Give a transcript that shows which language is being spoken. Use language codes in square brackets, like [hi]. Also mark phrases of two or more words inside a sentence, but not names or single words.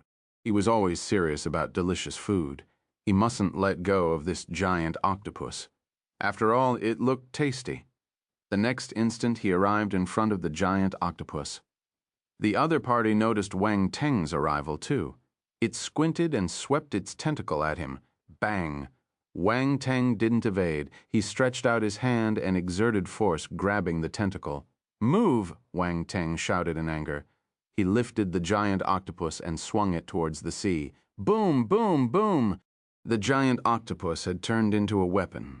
[en] He was always serious about delicious food. He mustn't let go of this giant octopus. After all, it looked tasty. The next instant he arrived in front of the giant octopus. The other party noticed Wang Teng's arrival too. It squinted and swept its tentacle at him. Bang! Wang Teng didn't evade. He stretched out his hand and exerted force, grabbing the tentacle. Move! Wang Teng shouted in anger. He lifted the giant octopus and swung it towards the sea. Boom! Boom! Boom! The giant octopus had turned into a weapon.